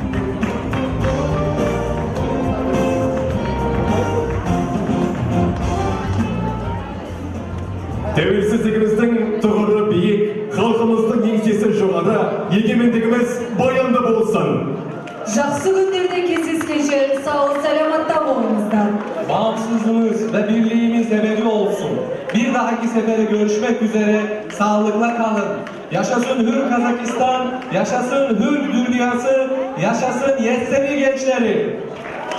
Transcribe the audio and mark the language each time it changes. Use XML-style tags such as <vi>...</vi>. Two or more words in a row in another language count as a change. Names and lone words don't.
<kk>Тәуелсіздігіміздің тұғыры биік, халқымыздың еңсесі жоғары, егемендігіміз баянды болсын. Жақсы күндерде кездескенше сағ саламатта болыңыздар.</kk> <tr>Bağımsızlığımız ve birliğimiz ebedi olsun. Bir dahaki sefere görüşmek üzere sağlıkla kalın. Yaşasın hür Kazakistan, yaşasın hür dünyası, yaşasın Yesevi gençleri.</tr>